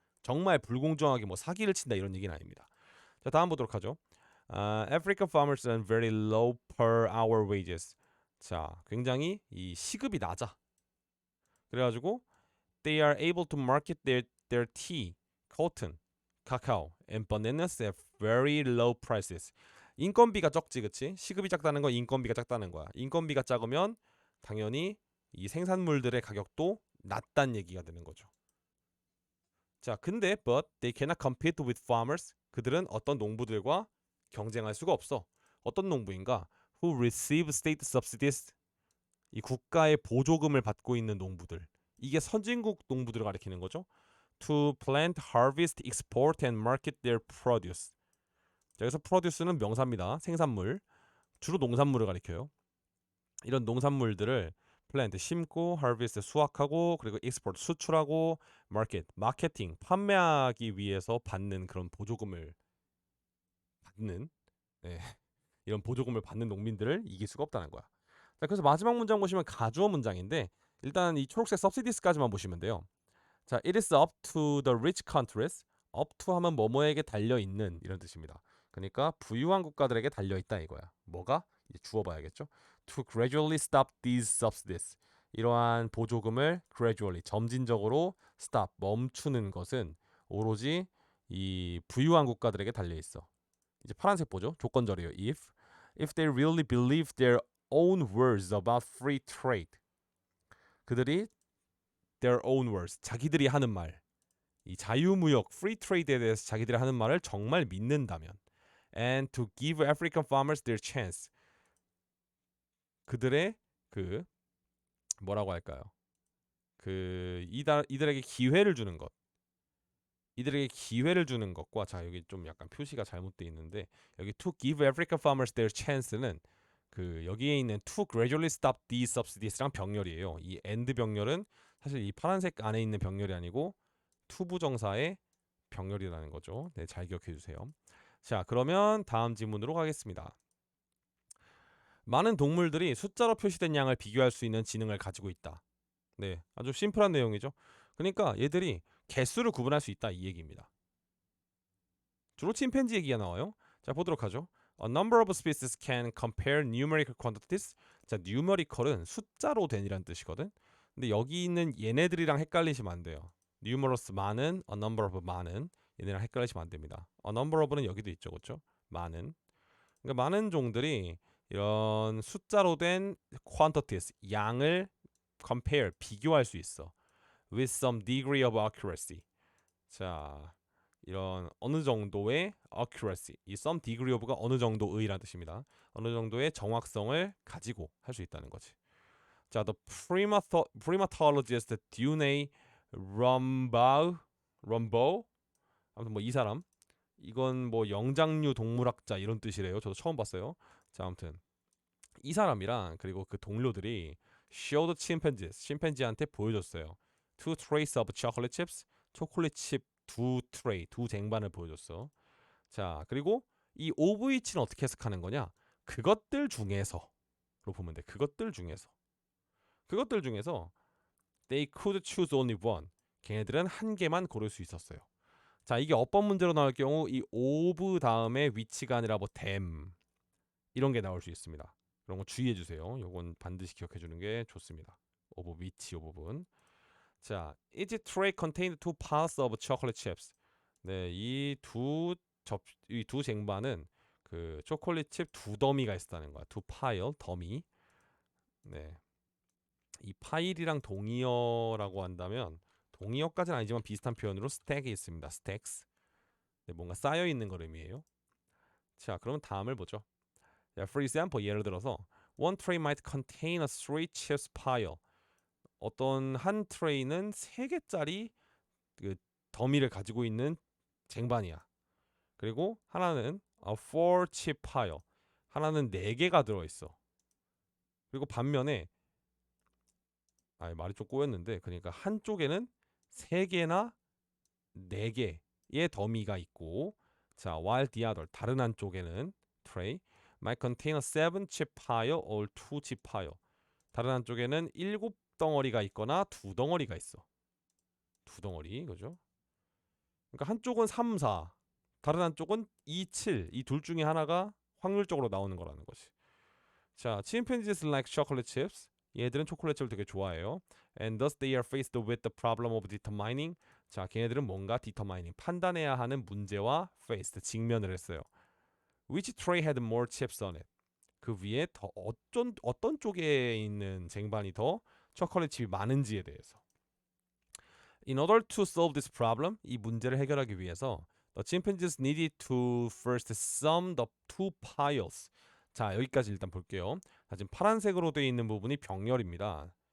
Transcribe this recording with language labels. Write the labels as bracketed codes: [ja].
[ko] 정말 불공정하게 뭐 사기를 친다 이런 얘기는 아닙니다. 자, 다음 보도록 하죠. [en] African farmers earn very low per hour wages. [ko] 자, 굉장히 이 시급이 낮아. 그래가지고 [en] they are able to market their tea, cotton, cacao, and bananas at very low prices. [ko] 인건비가 적지, 그치? 시급이 작다는 건 인건비가 작다는 거야. 인건비가 작으면 당연히 이 생산물들의 가격도 낮다는 얘기가 되는 거죠. 자, 근데 [en] but they cannot compete with farmers. [ko] 그들은 어떤 농부들과 경쟁할 수가 없어. 어떤 농부인가? [en] Who receive state subsidies. [ko] 이 국가의 보조금을 받고 있는 농부들. 이게 선진국 농부들을 가리키는 거죠. [en] To plant, harvest, export and market their produce. [ko] 자, 여기서 produce는 명사입니다. 생산물. 주로 농산물을 가리켜요. 이런 농산물들을 plant 심고, harvest 수확하고, 그리고 export 수출하고, market 마케팅 판매하기 위해서 받는 그런 보조금을 받는 네, 이런 보조금을 받는 농민들을 이길 수가 없다는 거야. 자, 그래서 마지막 문장 보시면 가주어 문장인데 일단 이 초록색 subsidies까지만 보시면 돼요. [en] 자, it is up to the rich countries. [ko] up to 하면 뭐뭐에게 달려 있는 이런 뜻입니다. 그러니까 부유한 국가들에게 달려 있다 이거야. 뭐가? 이제 주어 봐야겠죠. [en] To gradually stop these subsidies. [ko] 이러한 보조금을 gradually 점진적으로 stop 멈추는 것은 오로지 이 부유한 국가들에게 달려 있어. 이제 파란색 보죠. 조건절이에요. [en] if they really believe their own words about free trade. [ko] 그들이 [en] their own words [ko] 자기들이 하는 말, 이 자유무역 free trade에 대해서 자기들이 하는 말을 정말 믿는다면, [en] and to give African farmers their chance. [ko] 그들의 그 뭐라고 할까요? 그 이들에게 기회를 주는 것. 이들에게 기회를 주는 것과 자 여기 좀 약간 표시가 잘못되어 있는데 여기 to give African farmers their chance는 그 여기에 있는 to gradually stop these subsidies랑 병렬이에요. 이 and 병렬은 사실 이 파란색 안에 있는 병렬이 아니고 to 부정사의 병렬이라는 거죠. 네, 잘 기억해 주세요. 자, 그러면 다음 질문으로 가겠습니다. 많은 동물들이 숫자로 표시된 양을 비교할 수 있는 지능을 가지고 있다. 네, 아주 심플한 내용이죠. 그러니까 얘들이 개수를 구분할 수 있다 이 얘기입니다. 주로 침팬지 얘기가 나와요. 자, 보도록 하죠. [en] A number of species can compare numerical quantities. [ko] 자, numerical은 숫자로 된이란 뜻이거든. 근데 여기 있는 얘네들이랑 헷갈리시면 안 돼요. numerous 많은, a number of 많은 얘네랑 헷갈리시면 안 됩니다. a number of는 여기도 있죠, 그렇죠? 많은. 그러니까 많은 종들이 이런 숫자로 된 quantities 양을 compare 비교할 수 있어. with some degree of accuracy. 자, 이런 어느 정도의 accuracy, 이 some degree of가 어느 정도의라는 뜻입니다. 어느 정도의 정확성을 가지고 할 수 있다는 거지. 자, [en] the primatologist Dune Rumbaugh, [ko] 아무튼 뭐 이 사람, 이건 뭐 영장류 동물학자 이런 뜻이래요. 저도 처음 봤어요. 자, 아무튼 이 사람이랑 그리고 그 동료들이 [en] showed chimpanzees, [ko] 침팬지한테 보여줬어요. [en] Two trays of chocolate chips, [ko] 초콜릿 칩 두 트레이, 두 쟁반을 보여줬어. 자, 그리고 이 of which는 어떻게 해석하는 거냐? 그것들 중에서로 보면 돼. 그것들 중에서 [en] they could choose only one. [ko] 걔네들은 한 개만 고를 수 있었어요. 자, 이게 어법 문제로 나올 경우 이 of 다음에 which가 아니라 뭐 them 이런 게 나올 수 있습니다. 그런 거 주의해 주세요. 요건 반드시 기억해 주는 게 좋습니다. of which 요 부분. [en] 자, each tray contained two piles of chocolate chips. [ko] 네, 이 두 쟁반은 그 초콜릿 칩 두 더미가 있었다는 거야. 두 파일, 더미. 네. 이 파일이랑 동의어라고 한다면 동의어까지는 아니지만 비슷한 표현으로 스택이 있습니다. 스택스. 네, 뭔가 쌓여 있는 걸 의미해요. 자, 그러면 다음을 보죠. [en] 자, for example, [ko] 예를 들어서 [en] one tray might contain a three chips pile. [ko] 어떤 한 트레이는 3개짜리 그 더미를 가지고 있는 쟁반이야. 그리고 하나는 [en] a four chip pile. [ko] 하나는 4개가 들어 있어. 그리고 반면에 말이 좀 꼬였는데 그러니까 한쪽에는 3개나 4개의 더미가 있고 자, [en] while the other [ko] 다른 한쪽에는 [en] tray might contain a seven chip pile or two chip pile. [ko] 다른 한쪽에는 7덩어리가 있거나 2덩어리가 있어. 2덩어리, 그죠? 그러니까 한쪽은 3, 4, 다른 한쪽은 2, 7. 이 둘 중에 하나가 확률적으로 나오는 거라는 거지. [en] 자, chimpanzees like chocolate chips. [ko] 얘들은 초콜릿을 되게 좋아해요. [en] And thus they are faced with the problem of determining. [ko] 자, 걔네들은 뭔가 determining 판단해야 하는 문제와 faced 직면을 했어요. [en] Which tray had more chips on it? [ko] 그 위에 더 어떤 쪽에 있는 쟁반이 더 초콜릿 칩이 많은지에 대해서. [en] In order to solve this problem, [ko] 이 문제를 해결하기 위해서 [en] the chimpanzees needed to first sum the two piles. [ko] 자, 여기까지 일단 볼게요. 자, 지금 파란색으로 되어 있는 부분이 병렬입니다.